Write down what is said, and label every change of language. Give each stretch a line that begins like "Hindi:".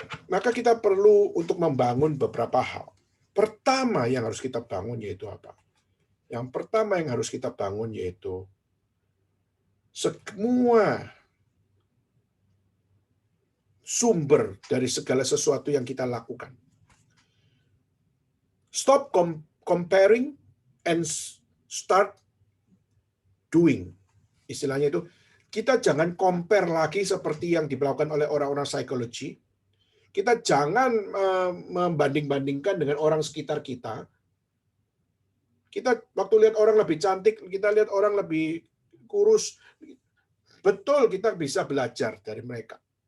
Indonesian: Maka kita perlu untuk membangun beberapa hal. Pertama yang harus kita bangun yaitu apa? Yang pertama yang harus kita bangun yaitu semua sumber dari segala sesuatu yang kita lakukan.
English: Stop comparing and start doing.
Indonesian: Istilahnya itu, kita jangan compare lagi seperti yang dilakukan oleh orang-orang psikologi. Kita jangan membanding-bandingkan dengan orang sekitar kita. Kita waktu lihat orang lebih cantik, kita lihat orang lebih kurus, betul kita bisa belajar dari mereka.